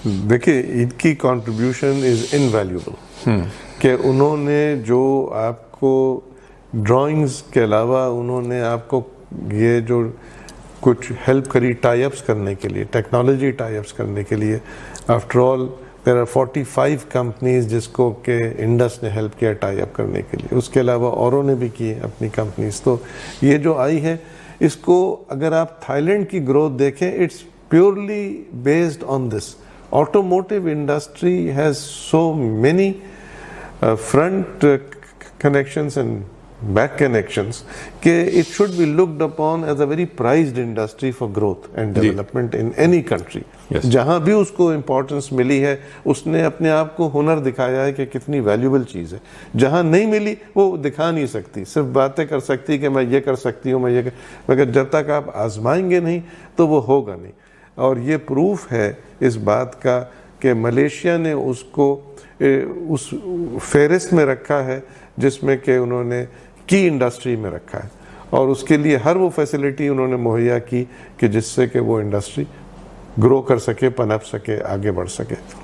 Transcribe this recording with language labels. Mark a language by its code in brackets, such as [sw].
[ur] دیکھیے ان کی [en] contribution is invaluable, [ur] کہ انہوں نے جو آپ کو ڈرائنگز کے علاوہ انہوں نے آپ کو یہ جو کچھ ہیلپ کری ٹائی اپس کرنے کے لیے, ٹیکنالوجی ٹائی اپس کرنے کے لیے. [en] after all there are 45 companies [ur] جس کو کہ انڈس نے ہیلپ کیا ٹائی اپ کرنے کے لیے, اس کے علاوہ اوروں نے بھی کی اپنی کمپنیز. تو یہ جو آئی ہے, اس کو اگر آپ تھائی لینڈ کی گروتھ دیکھیں, [en] It's purely based on this. Automotive industry has so many front connections and back connections [ur] کہ [en] it should be looked upon as a very prized industry for growth and development in any country. [ur] جہاں بھی اس کو importance ملی ہے, اس نے اپنے آپ کو ہنر دکھایا ہے کہ کتنی ویلیوبل چیز ہے. جہاں نہیں ملی وہ دکھا نہیں سکتی, صرف باتیں کر سکتی کہ میں یہ کر سکتی ہوں, میں یہ مگر جب تک آپ آزمائیں گے نہیں تو وہ ہوگا نہیں. اور یہ پروف ہے اس بات کا کہ ملیشیا نے اس کو اس فہرست میں رکھا ہے جس میں کہ انہوں نے کی انڈسٹری میں رکھا ہے, اور اس کے لیے ہر وہ فیسلٹی انہوں نے مہیا کی کہ جس سے کہ وہ انڈسٹری گرو کر سکے, پنپ سکے, آگے بڑھ سکے.